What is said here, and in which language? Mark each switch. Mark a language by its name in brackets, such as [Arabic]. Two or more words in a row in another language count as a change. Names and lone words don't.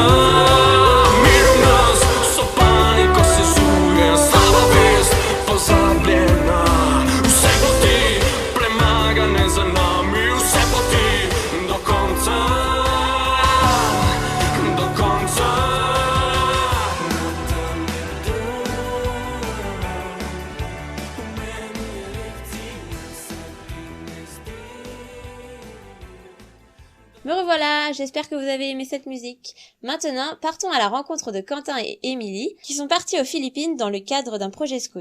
[Slovenian] Mir v nas, so paniko sezuje, slaba vest, pozabljena. Vse poti premagane za nami, vse poti do konca. Do konca. [French] Me revoilà, j'espère que vous avez aimé cette musique. Maintenant, partons à la rencontre de Quentin et Émilie, qui sont partis aux Philippines dans le cadre d'un projet scout.